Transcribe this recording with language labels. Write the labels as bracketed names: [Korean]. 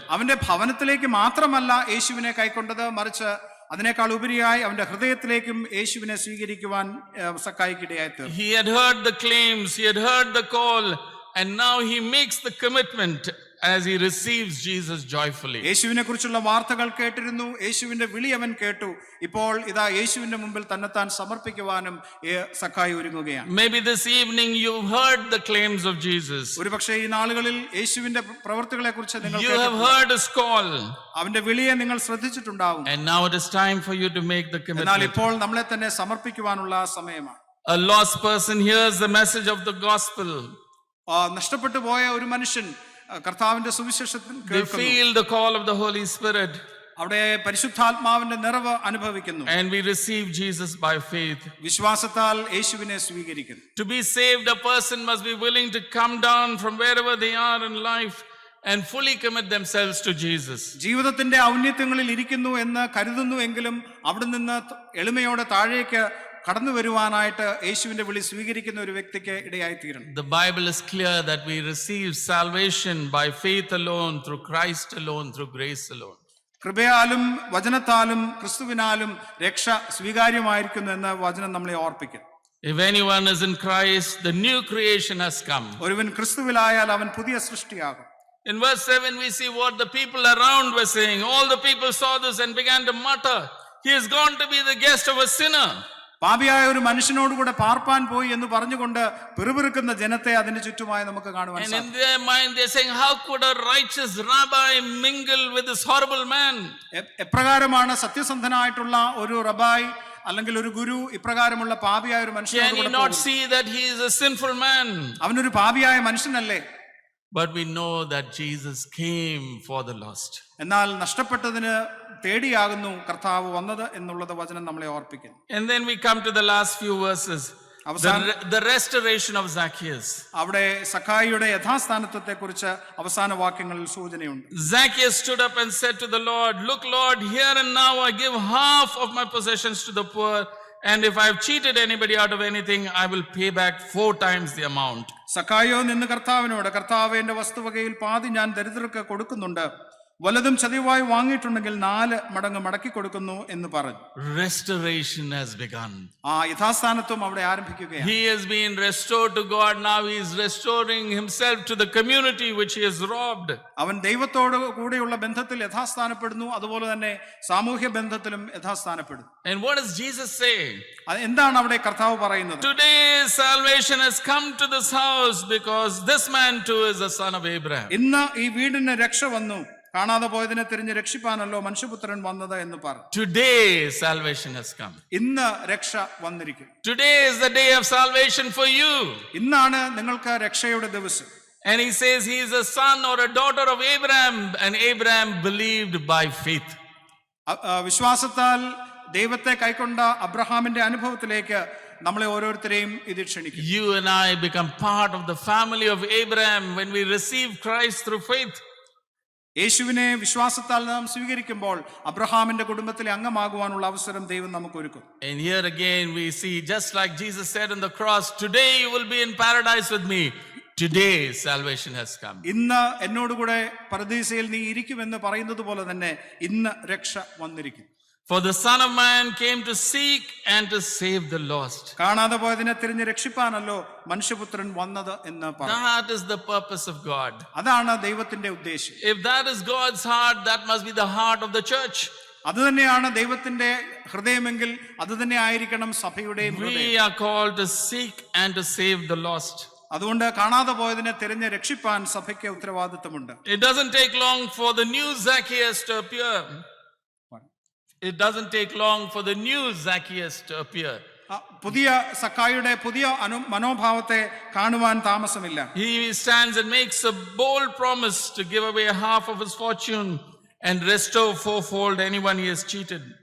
[Malayalam] അവന്റെ ഭവനത്തിലേക്ക് മാത്രമല്ല യേശുവിനെ കൈക്കൊണ്ടത്, മറിച്ച് അതിനേക്കാൾ ഉപരിയായി അവന്റെ ഹൃദയത്തിലേക്കും യേശുവിനെ സ്വീകരിക്കുവാൻ സക്കായിക്കിടയായി തീർന്നു. [English] He had heard the claims, he had heard the call, and now he makes the commitment as he receives Jesus joyfully. [Malayalam] യേശുവിനെ കുറിച്ചുള്ള വാർത്തകൾ കേട്ടിരുന്നു, യേശുവിന്റെ വിളി അവൻ കേട്ടു. ഇപ്പോൾ ഇതാ യേശുവിന്റെ മുമ്പിൽ തന്നെത്താൻ സമർപ്പിക്കുവാനും സക്കായി ഒരുങ്ങുകയാണ്. [English] Maybe this evening you've heard the claims of Jesus. [Malayalam] ഒരുപക്ഷേ ഈ നാളുകളിൽ യേശുവിന്റെ പ്രവർത്തികളെ കുറിച്ച് നിങ്ങൾ [English] You have heard his call. [Malayalam] അവന്റെ വിളിയെ നിങ്ങൾ ശ്രദ്ധിച്ചിട്ടുണ്ടാവും. [English] And now it is time for you to make the [Malayalam] എന്നാൽ [English] commitment. [Malayalam] ഇപ്പോൾ നമ്മളെ തന്നെ സമർപ്പിക്കുവാനുള്ള സമയമാണ്. [English] A lost person hears the message of the gospel. [Malayalam] നഷ്ടപ്പെട്ടു പോയ ഒരു മനുഷ്യൻ കർത്താവിന്റെ സുവിശേഷത്തിൽ [English] They feel the call of the Holy Spirit. [Malayalam] അവിടെ പരിശുദ്ധാത്മാവിന്റെ നിറവ് അനുഭവിക്കുന്നു. [English] And we receive Jesus by faith. [Malayalam] വിശ്വാസത്താൽ യേശുവിനെ സ്വീകരിക്കുന്നു. [English] To be saved, a person must be willing to come down from wherever they are in life and fully commit themselves to Jesus. [Malayalam] ജീവിതത്തിന്റെ ഔന്നത്യങ്ങളിൽ ഇരിക്കുന്നു എന്ന് കരുതുന്നു എങ്കിലും അവിടെ നിന്ന് എളിമയോടെ താഴേക്ക് കടന്നു വരുവാനായിട്ട് യേശുവിന്റെ വിളി സ്വീകരിക്കുന്ന ഒരു വ്യക്തിക്ക് ഇടയായി തീരണം. [English] The Bible is clear that we receive salvation by faith alone, through Christ alone, through grace alone. [Malayalam] കൃപയാലും വചനത്താലും ക്രിസ്തുവിനാലും രക്ഷ സ്വീകാര്യമായിരിക്കുന്നു എന്ന് വചനം നമ്മളെ ഓർപ്പിക്കുന്നു. [English] If anyone is in Christ, the new creation has come. [Malayalam] ഒരുവൻ ക്രിസ്തുവിലായാൽ അവൻ പുതിയ സൃഷ്ടിയാകും. [English] In verse 7 we see what the people around were saying. All the people saw this and began to mutter, he has gone to be the guest of a sinner. [Malayalam] പാപിയായ ഒരു മനുഷ്യനോടുകൂടെ പാർപ്പാൻ പോയി എന്ന് പറഞ്ഞുകൊണ്ട് പിറുപിറുക്കുന്ന ജനത്തെ അതിന് ചുറ്റുമായി നമുക്ക് കാണുവാൻ [English] And [Malayalam] സാധിക്കും. [English] in their mind they're saying, how could a righteous rabbi mingle with this horrible man? [Malayalam] എപ്രകാരമാണ് സത്യസന്ധനായിട്ടുള്ള ഒരു റബായി അല്ലെങ്കിൽ ഒരു ഗുരു ഇപ്രകാരമുള്ള പാപിയായ ഒരു [English] Can he [Malayalam] മനുഷ്യനോട് [English] not see that he is a sinful man? [Malayalam] അവനൊരു പാപിയായ മനുഷ്യനല്ലേ? [English] But we know that Jesus came for the lost. [Malayalam] എന്നാൽ നഷ്ടപ്പെട്ടതിന് തേടിയാകുന്നു കർത്താവ് വന്നത് എന്നുള്ളത് വചനം നമ്മളെ ഓർപ്പിക്കുന്നു. [English] And then we come to the last few verses. The restoration of Zacchaeus. [Malayalam] അവിടെ സക്കായിയുടെ യഥാസ്ഥാനത്വത്തെ കുറിച്ച് അവസാന വാക്യങ്ങളിൽ സൂചനയുണ്ട്. [English] Zacchaeus stood up and said to the Lord, look Lord, here and now I give half of my possessions to the poor, And if I've cheated anybody out of anything, I will pay back 4 times the amount. [Malayalam] സക്കായോ നിന്ന് കർത്താവിനോട്, കർത്താവ് എന്റെ വസ്തുവകയിൽ പാതി ഞാൻ ദരിദ്രർക്ക് കൊടുക്കുന്നുണ്ട്, വലതും ചതിവായി വാങ്ങിയിട്ടുണ്ടെങ്കിൽ 4 മടങ്ങ് മടക്കി കൊടുക്കുന്നു എന്ന് പറഞ്ഞു. [English] Restoration has begun. [Malayalam] ആ യഥാസ്ഥാനത്വം അവിടെ ആരംഭിക്കുകയാണ്. [English] He has been restored to God. Now he is restoring himself to the community which he has robbed. [Malayalam] അവൻ ദൈവത്തോട് കൂടെയുള്ള ബന്ധത്തിൽ യഥാസ്ഥാനപ്പെടുന്നു, അതുപോലെ തന്നെ സാമൂഹ്യ ബന്ധത്തിലും യഥാസ്ഥാനപ്പെടുന്നു. [English] And what does Jesus say? [Malayalam] എന്താണ് അവിടെ കർത്താവ് പറയുന്നത്? [English] Today salvation has come to this house because this man too is a son of Abraham. [Malayalam] ഇന്ന് ഈ വീടിന് രക്ഷ വന്നു, കാണാതെ പോയതിനെ തിരിഞ്ഞ് രക്ഷിപ്പാനല്ലോ മനുഷ്യപുത്രൻ വന്നത് എന്ന് പറഞ്ഞു. [English] Today salvation has come. [Malayalam] ഇന്ന് രക്ഷ വന്നിരിക്കും. [English] Today is the day of salvation for you. [Malayalam] ഇന്നാണ് നിങ്ങൾക്ക് രക്ഷയുടെ ദിവസം. [English] And he says he is a son or a daughter of Abraham, and Abraham believed by faith. [Malayalam] വിശ്വാസത്താൽ ദൈവത്തെ കൈക്കൊണ്ട അബ്രഹാമിന്റെ അനുഭവത്തിലേക്ക് നമ്മളെ ഓരോരുത്തരെയും ഇത് ക്ഷണിക്കും. [English] You and I become part of the family of Abraham when we receive Christ through faith. [Malayalam] യേശുവിനെ വിശ്വാസത്താൽ നാം സ്വീകരിക്കുമ്പോൾ അബ്രഹാമിന്റെ കുടുംബത്തിലെ അംഗമാകുവാനുള്ള അവസരം ദൈവം നമുക്ക് ഒരുക്കും. [English] And here again we see, just like Jesus said on the cross, today you will be in paradise with me. Today salvation has come. [Malayalam] ഇന്ന് എന്നോടുകൂടെ പരദീസയിൽ നീ ഇരിക്കുമെന്ന് പറയുന്നത് പോലെ തന്നെ ഇന്ന് രക്ഷ വന്നിരിക്കും. [English] For the Son of Man came to seek and to save the lost. [Malayalam] കാണാതെ പോയതിനെ തിരിഞ്ഞ് രക്ഷിപ്പാനല്ലോ മനുഷ്യപുത്രൻ വന്നത് എന്ന് പറഞ്ഞു. [English] That is the purpose of God. [Malayalam] അതാണ് ദൈവത്തിന്റെ ഉദ്ദേശം. [English] If that is God's heart, that must be the heart of the church. [Malayalam] അത് തന്നെയാണ് ദൈവത്തിന്റെ ഹൃദയമെങ്കിൽ അത് തന്നെ ആയിരിക്കണം സഭയുടെയും [English] We [Malayalam] ഹൃദയം. [English] are called to seek and to save the lost. [Malayalam] അതുകൊണ്ട് കാണാതെ പോയതിനെ തിരഞ്ഞ് രക്ഷിപ്പാൻ സഭയ്ക്ക് ഉത്തരവാദിത്തമുണ്ട്. [English] It doesn't take long for the new Zacchaeus to appear. It doesn't take long for the new Zacchaeus to appear. [Malayalam] പുതിയ സക്കായിയുടെ പുതിയ മനോഭാവത്തെ കാണുവാൻ താമസമില്ല. [English] He stands and makes a bold promise to give away half of his fortune and restore 4-fold anyone he has cheated.